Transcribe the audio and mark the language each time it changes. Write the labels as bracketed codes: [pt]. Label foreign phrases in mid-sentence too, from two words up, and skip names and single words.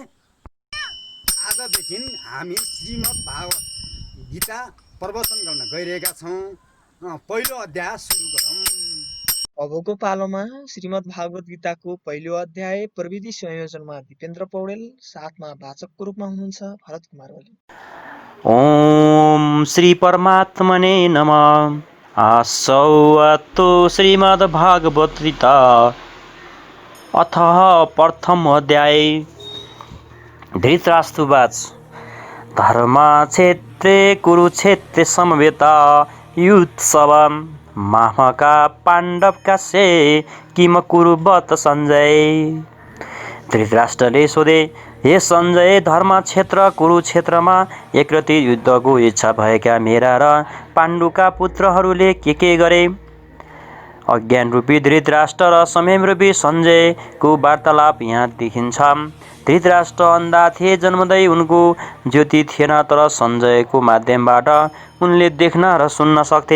[ne] आजदेखि हामी श्रीमद् भागवत गीता प्रवचन गर्न गइरहेका छौँ। पहिलो अध्याय सुरु गरौँ। अबको पालोमा श्रीमद् भागवत गीताको पहिलो अध्याय प्रविधि संयोजनमा दिपेन्द्र पौडेल, साथमा वाचकको रूपमा हुनुहुन्छ भरत कुमार ओली। [sa] ओम श्री परमात्मने नमः। आसौ श्रीमद् भागवत गीता अथ प्रथम अध्याय। धृतराष्ट्रवाच धर्मक्षेत्रे कुरुक्षेत्रे समवेता युत्सवा मामका पाण्डवकास्ये किम कुरुवत सञ्जय। [ne] धृतराष्ट्रले सोधे, हे सञ्जय, धर्मक्षेत्र कुरुक्षेत्रमा एकरती युद्धको इच्छा भएका मेरा र पाण्डुका पुत्रहरूले के गरे। अज्ञान रूपी धृतराष्ट्र र संयम रूपी सञ्जयको वार्तालाप यहाँ देखिन्छ। धृतराष्ट्र अन्धा थिए, जन्मदै उनको ज्योति थिएन, तर सञ्जयको माध्यमबाट उनले देख्न र सुन्न सक्थे।